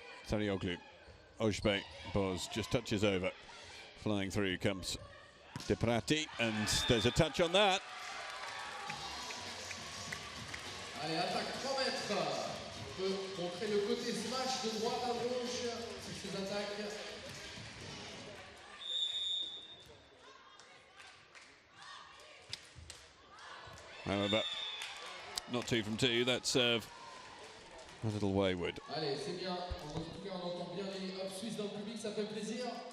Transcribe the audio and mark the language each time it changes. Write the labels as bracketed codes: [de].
[en] Sarioglu, Ojbe, Boz just touches over. Flying through comes Deprati, and there's a touch on that. [fr] Allez, attaque 3 mètres. On peut montrer le côté smash de droite à gauche sur ces attaques. [en] However, not 2 from 2. That serve a little wayward. [fr] Allez, c'est bien. En tout cas, on entend bien les hops suisses dans le public, ça fait plaisir.